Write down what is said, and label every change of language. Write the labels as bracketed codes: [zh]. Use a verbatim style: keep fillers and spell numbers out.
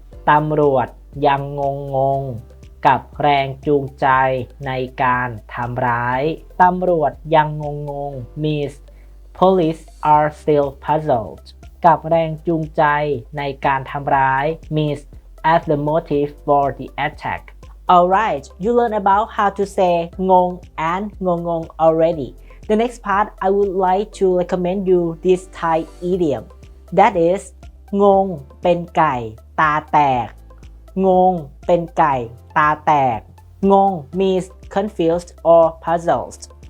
[th] ตำรวจยังงงงกับแรงจูงใจในการทำร้ายตำรวจยังงงง [en] means police are still puzzled [th] กับแรงจูงใจในการทำร้าย [en] means as the motive for the attack. Alright, you learned about how to say ngong and ngongong already. The next part, I would like to recommend you this Thai idiom. That is, ngong [th] เป็นไก่ตาแตก [en] ngong เป็นไก่ตาแตก ngong means confused or puzzled.